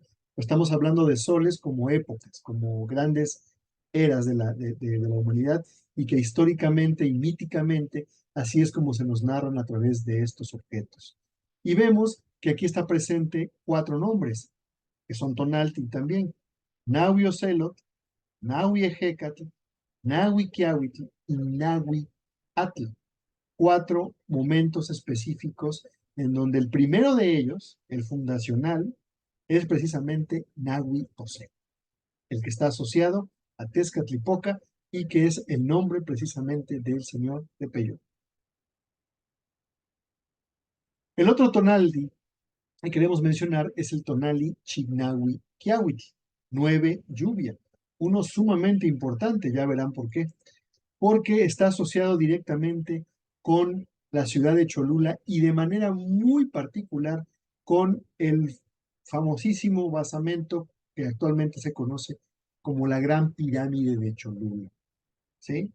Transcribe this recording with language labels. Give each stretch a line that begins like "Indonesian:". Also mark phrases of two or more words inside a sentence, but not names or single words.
Spanish: Estamos hablando de soles como épocas, como grandes eras de la humanidad y que históricamente y míticamente así es como se nos narran a través de estos objetos. Y vemos que aquí está presente 4 nombres, que son Tonalti también. Nahui Ocelot, Nahui Ejecatl, Nahui Quiahuitl y Nahui Atl. 4 momentos específicos en donde el primero de ellos, el fundacional, es precisamente Nahui Ocelot, el que está asociado a Tezcatlipoca y que es el nombre precisamente del señor de Peyo. El otro tonaldi que queremos mencionar es el tonali Chignahui Quiahuitl, 9 lluvia, uno sumamente importante, ya verán por qué, porque está asociado directamente con la ciudad de Cholula y de manera muy particular con el famosísimo basamento que actualmente se conoce como la Gran Pirámide de Cholula, ¿sí?